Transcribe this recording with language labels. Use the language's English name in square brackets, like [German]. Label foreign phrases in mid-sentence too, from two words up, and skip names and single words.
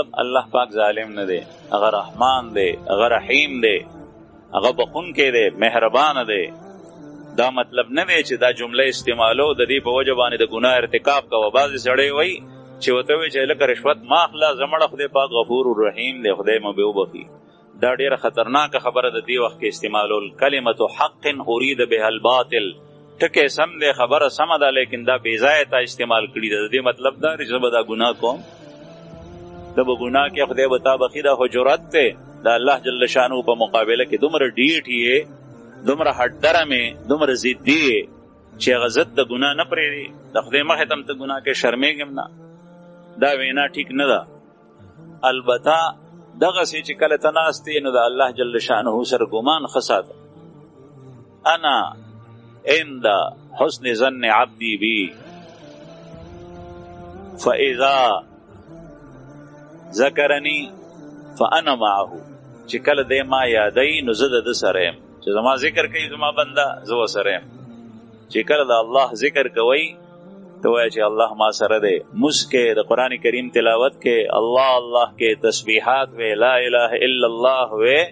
[Pashto] الله پاک ظالم نه دی، هغه رحمان دی، هغه رحیم دی، هغه بخونکی دی، مهربانه دی. دا مطلب نه دی چې دا جمله استعمالو د دې په وجه باندې د ګناه ارتکاب کوه. بعضې سړی وایي چې ورته وایي چې لکه رشوت ما اخله، زمړه خدای پاک [Arabic] غفور الرحیم [Pashto] دی، خدای مو به وبخي. دا ډیره خطرناکه خبره د دې وخت کې استعمالول. [Arabic] کلمت حق اريد بها الباطل، [Pashto] ټکې سم دی، خبره سمه ده، لیکن دا بې ځایه تا استعمال کړي ده. د دې مطلب دا دی چې زه به دا ګناه کوم، ته به ګناه کې خدای به تا بخي. دا خو جرأت دی د الله [Arabic] جل شانو [Pashto] په مقابله کې. دومره ډیټ یې، دومره هډرم یې، دومره ضدي یې چې هغه ضد د ګناه نه پرېږدي. د خدای مخې ته هم ته ګناه کې شرمېږم نه. دا وینا ټیک نه ده. البته دغسې چې کله ته ناست یې نو د الله [Arabic] جل شانه [Pashto] سره ګمان ښه ساته. [Arabic] انا عند حسن ظن عبدی بی فاذا ذکرنی فانا معه [Pashto] چې کله دې ما یادای نو زه د سره يم چې زما ذکر کوي زما بنده زه سره يم چې کله د الله ذکر کوي تو وایي چې الله ما سره دی مسکه د قران کریم تلاوت کې الله الله کې تسبیحات و [Arabic] لا اله الا الله [Pashto] و